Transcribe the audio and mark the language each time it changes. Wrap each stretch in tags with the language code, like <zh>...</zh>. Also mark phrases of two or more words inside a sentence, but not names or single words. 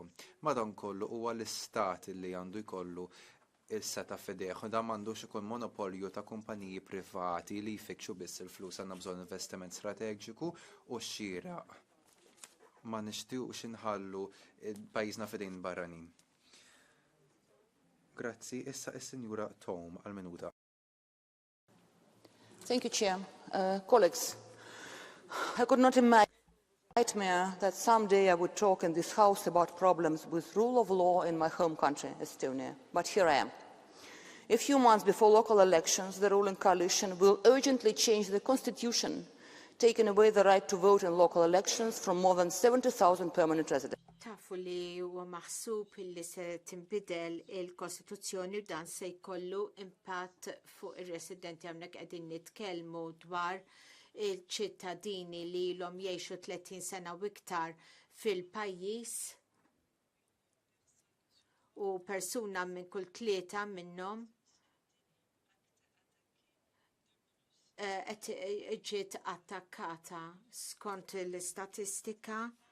<mt>Madankollu huwa l-istat li għandu jkollu il-seta fidejh u dan m'għandux ikun monopolju ta' kumpaniji privati li jfikxu biss il-flus. Għandna bżonn investiment strateġiku u xieraq. Ma nixtiequx inħallu pajjiżna fidejn barranin. Grazzi, issa is-Sinjura Tom għal-minuta.</mt> <en>Thank you, Chair. Colleagues, I could not imagine nightmare that someday I would talk in this House about problems with rule of law in my home country, Estonia. But here I am. A few months before local elections, the ruling coalition will urgently change the constitution, taking away the right to vote in local elections from more than 70,000 permanent residents.</en> <mt>Tafu li huwa maħsub li se tinbidel il-Kostituzzjoni u dan se jkollu impatt fuq ir-residenti hawnhekk qegħdin nitkellmu dwar il-ċittadini li l-om jiexu 30 sena u iktar fil-pajjiż u persuna minn kull tlieta minnhom ġiet attakkata skont l-istatistika.</mt>